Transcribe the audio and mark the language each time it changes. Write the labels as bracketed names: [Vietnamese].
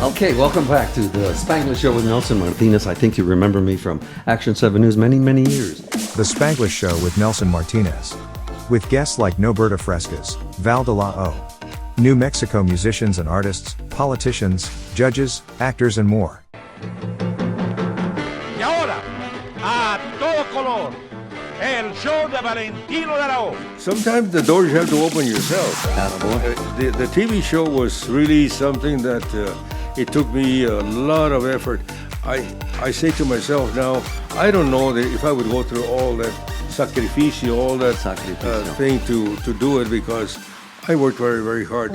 [English] Okay, welcome back to the Spanglish Show with Nelson Martinez. I think you remember me from Action 7 News many, many years. The Spanglish Show with Nelson Martinez. With guests like Noberta Frescas, Val de la O, New Mexico musicians and artists, politicians, judges, actors, and more. [Spanish] Y ahora, a todo color, el show de Valentino de la O. [English] Sometimes the doors you have to open yourself. The TV show was really something that it took me a lot of effort. I say to myself now, I don't know if I would go through all that sacrificio, all that thing to do it, because I worked very, very hard.